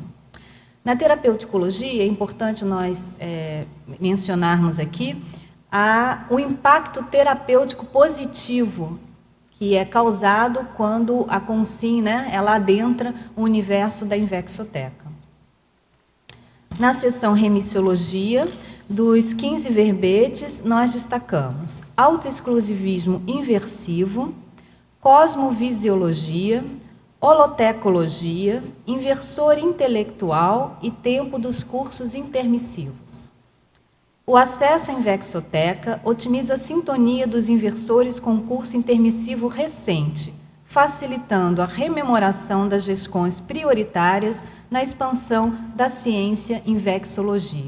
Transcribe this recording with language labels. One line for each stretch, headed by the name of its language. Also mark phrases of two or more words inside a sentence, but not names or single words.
Portuguese: Na terapeuticologia, é importante nós mencionarmos aqui o impacto terapêutico positivo que é causado quando a Conscien, ela adentra o universo da Invexoteca. Na seção remissiologia, dos 15 verbetes, nós destacamos autoexclusivismo inversivo, cosmovisiologia, holotecologia, inversor intelectual e tempo dos cursos intermissivos. O acesso à Invexoteca otimiza a sintonia dos inversores com o curso intermissivo recente, facilitando a rememoração das gestões prioritárias na expansão da ciência Invexologia.